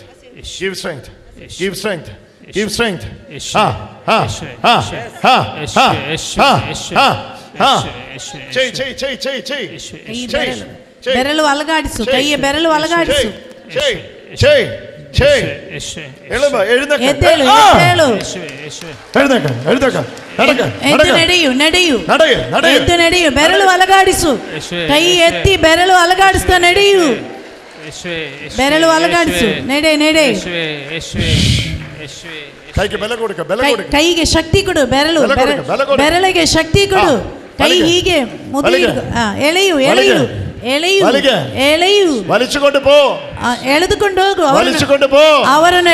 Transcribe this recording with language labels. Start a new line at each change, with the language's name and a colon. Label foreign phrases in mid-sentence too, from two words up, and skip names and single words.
English: Give strength. Give strength. Give strength. Change.
Kannada: ಬೆರಳು ಅಲಗಾಡಿಸು, ಕೈಯ ಬೆರಳು ಅಲಗಾಡಿಸು. ನಡೆಯು ನಡೆಯು ಎದ್ದು ನಡೆಯು, ಬೆರಳು ಅಲಗಾಡಿಸು, ಕೈ ಎತ್ತಿ ಬೆರಳು ಅಲಗಾಡಿಸ್ತಾ ನಡೆಯು, ಬೆರಳು ಅಲಗಾಡಿಸು, ನಡೆ ನಡೆ. ಕೈಗೆ ಶಕ್ತಿ ಕೊಡು, ಬೆರಳಿಗೆ ಶಕ್ತಿ ಕೊಡು, ಕೈ ಹೀಗೆ ಎಳೆಯು ಎಳೆಯು ಎಳೆಯು ಎಳೆಯು,
Malayalam: വലിച്ചുകൊണ്ട് പോ,
Kannada: ಎಳೆದುಕೊಂಡು ಹೋಗು, ಅವರನ್ನು